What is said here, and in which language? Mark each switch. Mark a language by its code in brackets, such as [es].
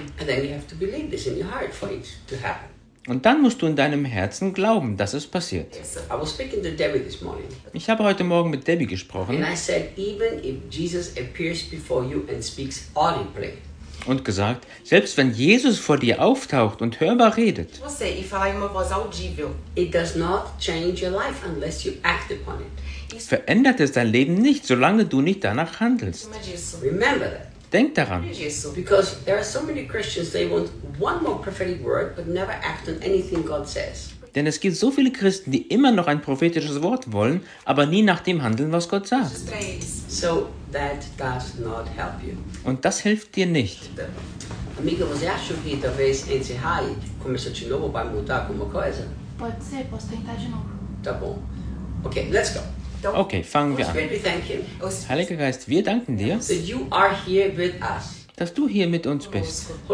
[en] And then you have to believe this in your heart for it to happen. [de] Und dann musst du in deinem Herzen glauben, dass es passiert. [en] I was speaking to Debbie this morning. [de] Ich habe heute Morgen mit Debbie gesprochen. [en] And I said, even if Jesus appears before you and speaks audibly. [de] Und gesagt, selbst wenn Jesus vor dir auftaucht und hörbar redet, verändert es dein Leben nicht, solange du nicht danach handelst. [en] Remember that. [de] Denk daran. [en] Because there are so many Christians, they want one more prophetic word, but never act on anything God says. [de] Denn es gibt so viele Christen, die immer noch ein prophetisches Wort wollen, aber nie nach dem handeln, was Gott sagt. [en] So that does not help you. [de] Und das hilft dir nicht. [pt] Amiga, você acha que talvez esse raio começa de novo para mudar alguma coisa? Pode ser, posso tentar de novo. Tá bom. [en] Okay, let's go. [de] Okay, fangen wir an. Heiliger Geist, wir danken dir, dass du hier mit uns bist.